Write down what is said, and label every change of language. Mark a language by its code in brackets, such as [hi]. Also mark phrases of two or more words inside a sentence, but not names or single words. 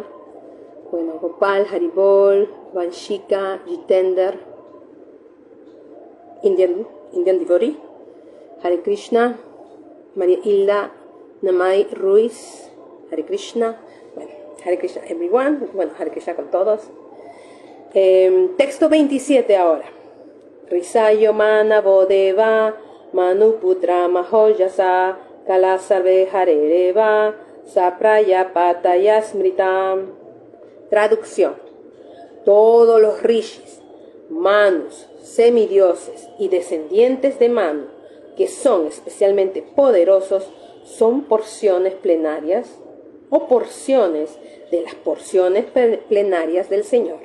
[es] Bueno, Gopal, Haribol, Vanshika, Jitender, [en] Indian Devotee, [es] Hare Krishna, María Hilda Namai Ruiz, Hare Krishna. Bueno, Hare Krishna everyone, bueno, Hare Krishna con todos. Texto 27 ahora. [sa] ऋषयो मनवो देवा मनुपुत्रा महौजसः कलाः सर्वे हरेरेव सप्रजापतयः स्मृताः. [es] Traducción. Todos los rishis, manus, semidioses y descendientes de Manu, que son especialmente poderosos, son porciones plenarias o porciones de las porciones plenarias del Señor.